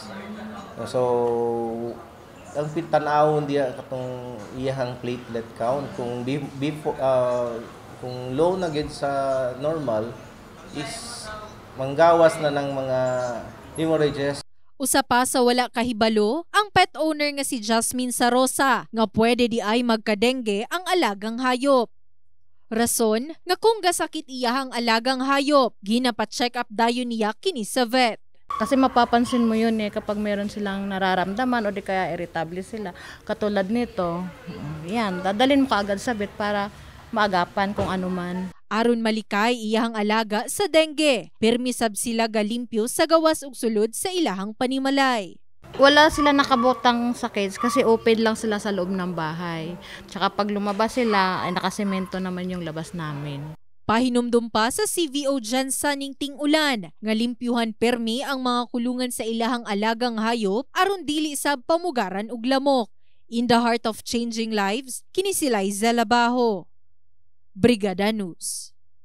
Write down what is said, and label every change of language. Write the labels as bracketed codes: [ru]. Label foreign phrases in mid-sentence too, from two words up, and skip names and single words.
[ceb] So, ang pitanawon diya katong iyahang [en] platelet count [ceb] kung kung low na gid sa normal is manggawas na ng mga hemorrhages. Usa pa sa wala kahibalo, ang pet owner nga si Jasmine Sarosa nga pwede di ay magkadengge ang alagang hayop. Rason nga kung gasakit iyahang alagang hayop, ginapa-check up dayon niya kini sa vet. [tl] Kasi mapapansin mo yun kapag meron silang nararamdaman o di kaya irritable sila. Katulad nito, yan, dadalhin mo kaagad sa vet para maagapan kung ano man. [ceb] Aron malikay iyahang alaga sa dengue, permisab sila galimpyo sa gawas ug sulod sa ilahang panimalay. [tl] Wala sila nakabotang sa cage kasi open lang sila sa loob ng bahay. Tsaka pag lumabas sila, ay nakasemento naman yung labas namin. [ceb] Pahinumdum pa sa CVO Jansan ning ting-ulan nga limpyuhan permi ang mga kulungan sa ilahang alagang hayop aron dili sab pamugaran og lamok. [en] In the heart of changing lives, [ceb] kini si Liza Labajo, Brigada News.